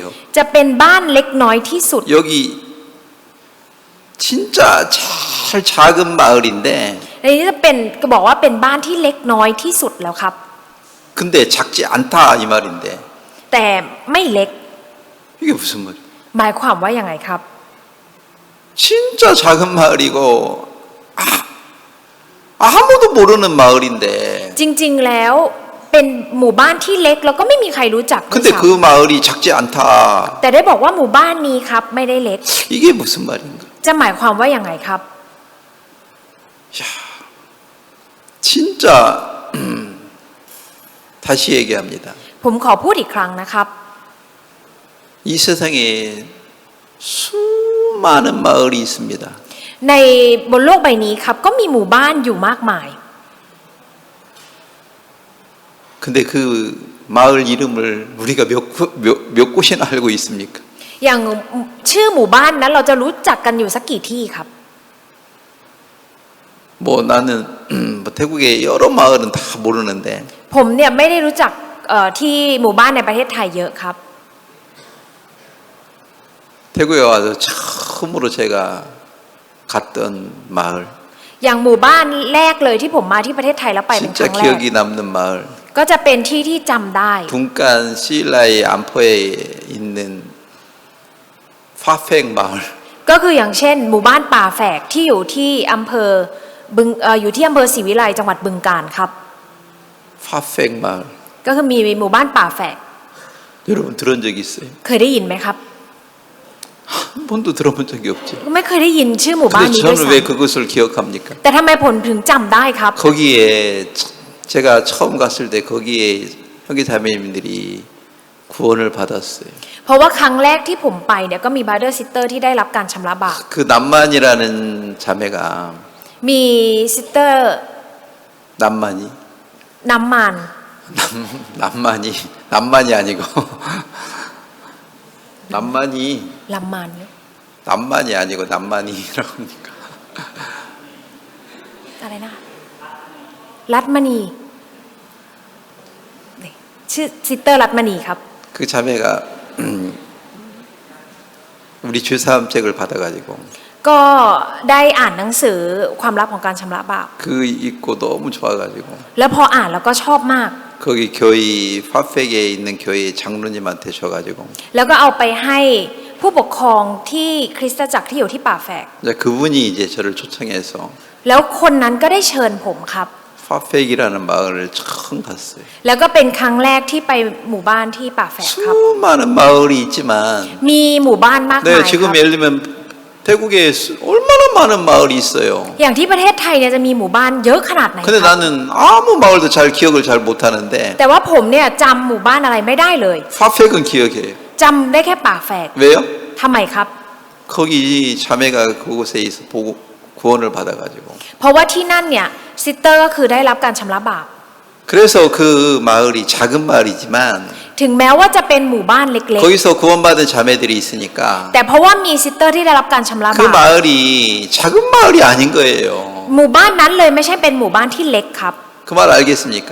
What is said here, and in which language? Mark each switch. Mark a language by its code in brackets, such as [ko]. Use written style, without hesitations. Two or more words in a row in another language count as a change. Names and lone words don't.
[th] จะเป็นบ้านเล็กน้อยที่สุด [ko] 여기 진짜 제일 작은 마을인데 [th] ในนี้จะเป็นก็บอกว่าเป็นบ้านที่เล็กน้อยที่สุดแล้วครับ [ko] 근데 작지 않다 이 말인데 [th] แต่ไม่เล็ก [ko] 이게 무슨 말이에요? [th] หมายความว่าอย่างไงครับ [ko] 진짜 작은 마을이고 아무도 모르는 마을인데 [th] จริงๆแล้วเป็นหมู่บ้านที่เล็กแล้วก็ไม่มีใครรู้จักด้วย [ko] 근데 ซ้ 그 마을이 작지 않다 [th] ำแต่ได้บอกว่าหมู่บ้านนี้ครับไม่ได้เล็ก [ko] 이게 무슨 말인가? [th] จะหมายความว่าอย่างไงครับ [ko] 야, 진짜 다시 얘기합니다. [th] ผมขอพูดอีกครั้งนะครับ [ko] 이 세상에 수많은 마을이 있습니다. [th] ในบนโลกใบนี้ครับก็มีหมู่บ้านอยู่มากมาย [ko] 근데 그 마을 이름을 우리가 몇 곳이나 알고 있습니까? [th] อย่างชื่อหมู่บ้านนั้นเราจะรู้จักกันอยู่สักกี่ที่ครับ [ko] 뭐 나는 뭐 태국의 여러 마을은 다 모르는데 [th] ผมเนี่ยไม่ได้รู้จักที่หมู่บ้านในประเทศไทยเยอะครับ [ko] 태국에 와서 처음으로 제가 갔던 마을 [th] อย่างหมู่บ้านแรกเลยที่ผมมาที่ประเทศไทยแล้วไปเป็นค [ko] 진짜 [th] รั้งแรก [ko] 기억이 남는 마을 [th] ก็จะเป็นที่ที่จำได้ [ko] 분간 시라이 안포에 있는 파팽 마을 [th] ก็คืออย่างเช่น หมู่บ้านป่าแฝกที่อยู่ที่อำเภออยู่ที่อำเภอศรีวิไลจังหวัดบึงกาฬครับ [ko] 파팽 마을 [th] ก็คือมีหมู่บ้านป่าแฝก [ko] 여러분 들은 적 있어요? [th] เคยได้ยินไหมครับ [ko] 한 번도 들어본 적이 없죠. [th] ไม่เคยได้ยินชื่อหมู่บ้าน [ko] 근데 [th] นี้ด้วย [ko] 저는 ซ้ 왜 그것을 기억합니까? [th] ำแต่ทำไมผมถึงจำได้ครับ [ko] 거기에 제가 처음 갔을 때 거기에 형제자매님들이 구원을 받았어요. [th] เพราะว่าครั้งแรกที่ผมไปเนี่ยก็มี [en] brother sister [th] ที่ได้รับการชำระบาป [ko] 그 남만이라는 자매가 [th] มีซิสเตอร์ [ko] 남만이 [th] น้ำมัน [ko] 남만이 아니고 남만이 [th] ลำมัน [ko] 남만이 아니고 남만이라고 하니까 [th] อะไรนะรัตมณีนี่ชื่อซิสเตอร์รัตมณีครับ [ko] 그 자매가 우리 죄사함책을 받아가지고 [th] ก็ได้อ่านหนังสือความลับของการชำระบาป [ko] 그 읽고 너무 좋아가지고 [th] แล้วพออ่านแล้วก็ชอบมาก [ko] 거기 교회 파팩에 있는 교회 장로님한테 줘가지고 [th] แล้วก็เอาไปให้ผู้ปกครองที่คริสตจักรที่อยู่ที่ป่าแฝก [ko] 이제 그분이 이제 저를 초청해서 [th] แล้วคนนั้นก็ได้เชิญผมครับ [ko] 파팩이라는 마을을 처음 갔어요. [th] แล้วก็เป็นครั้งแรกที่ไปหมู่บ้านที่ป่าแฝกครับ [ko] 수많은 마을이 있지만 [th] มีหมู่บ้านมาก [ko] 네, มายค 지금 [th] รับ [ko] 예를 들면 태국에 얼마나 많은 마을이 있어요. [th] อย่างที่ประเทศไทยเนี่ยจะมีหมู่บ้านเยอะขนาดไหน [ko] 근데 [th] ครับ [ko] 나는 아무 마을도 잘 기억을 잘 못하는데 [th] แต่ว่าผมเนี่ยจำหมู่บ้านอะไรไม่ได้เลย [ko] 파팩은 기억해요. [th] จำได้แค่ป่าแฝก [ko] 왜요? [th] ทำไมครับ [ko] 거기 자매가 그곳에 있어 보고 구원을 받아가지고 [th] เพราะว่าที่นั่นเนี่ยซิสเตอร์ก็คือได้รับการชำระบาป [ko] 그래서 그 마을이 작은 마을이지만 [th] ถึงแม้ว่าจะเป็นหมู่บ้านเล็ก [ko] 거기서 구원받은 자매들이 있으니까 [th] ๆ แต่เพราะว่ามีซิสเตอร์ที่ได้รับการชำระ [ko] 그 [th] บาป [ko] 마을이 작은 마을이 아닌 거예요. [th] หมู่บ้านนั้นเลยไม่ใช่เป็นหมู่บ้านที่เล็กครับ [ko] 그 말 알겠습니까?